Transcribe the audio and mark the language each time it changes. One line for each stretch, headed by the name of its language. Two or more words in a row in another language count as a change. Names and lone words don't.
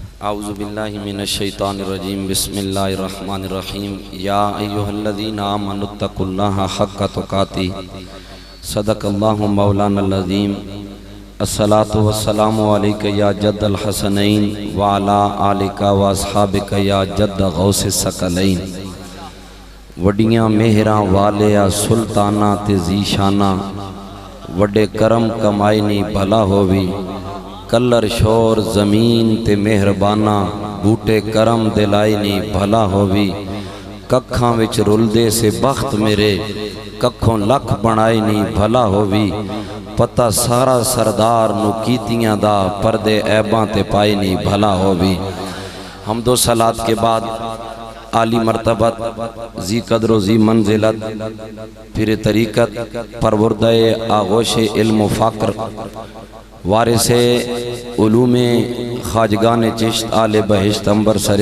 Arabic: اعوذ باللہ من الشیطان الرجیم بسم اللہ الرحمن الرحیم یا ایہا الذین آمنوا اتقوا اللہ حق تقاتہ صدق اللہ مولانا العظیم الصلاۃ والسلام علیک یا جد الحسنین وعلی آلک واصحابک یا جد غوث الثقلین
Punjabi: وڈیاں مہراں والیا سلطانہ تے ذیشانہ وڈے کرم کمائی نہیں بھلا ہووی کلر شور زمین تے مہربانہ بوٹے کرم دلائی نہیں بھلا ہووی ککھاں وچ رلدے سے بخت میرے ککھوں لکھ بنائی نہیں بھلا ہووی پتہ سارا سردار نو کیتیاں دا پردے عیباں تے پائی نہیں بھلا ہووی
Urdu: حمد و صلاۃ کے بعد عالی مرتبت ذی قدر و ذی منزلت پھر طریقت پروردہ آغوش علم و فقر وارث علوم خواجگان چشت آل بہشت امبر